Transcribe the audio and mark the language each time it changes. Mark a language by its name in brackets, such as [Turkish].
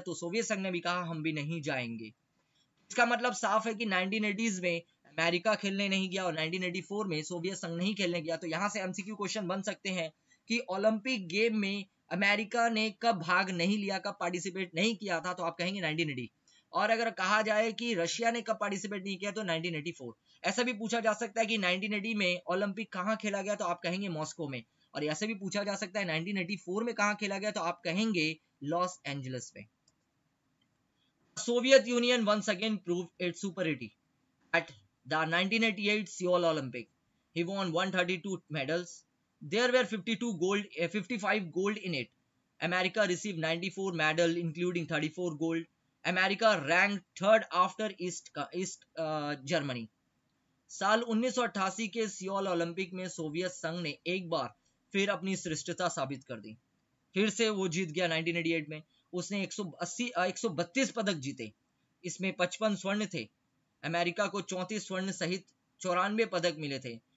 [Hindi] तो सोवियत संघ ने भी कहा हम भी नहीं जाएंगे। इसका मतलब साफ है कि 1980s में अमेरिका खेलने नहीं गया और 1984 में सोवियत संघ नहीं खेलने गया। तो यहां से एमसीक्यू क्वेश्चन बन सकते हैं कि ओलंपिक गेम में अमेरिका ने कब भाग नहीं लिया, कब पार्टिसिपेट नहीं किया था, तो आप कहेंगे 1980। और अगर कहा जाए कि रशिया ने कब पार्टिसिपेट नहीं किया तो 1984। ऐसा भी पूछा जा सकता है कि 1980 में ओलंपिक कहां खेला गया, तो आप कहेंगे मॉस्को में। और ऐसे भी पूछा जा सकता है 1984 में कहां खेला गया, तो आप कहेंगे लॉस एंजलिस में। [English] Soviet Union once again proved its superiority at the 1988 Seoul Olympic. He won 132 medals. There were 55 gold in it. America received 94 medals, including 34 gold. America ranked third after East Germany. [Hindi] साल 1988 के Seoul Olympic में Soviet संघ ने एक बार फिर अपनी श्रेष्ठता साबित कर दी। फिर से वो जीत गया 1988 में। उसने 132 पदक जीते, इसमें 55 स्वर्ण थे। अमेरिका को 34 स्वर्ण सहित 94 पदक मिले थे।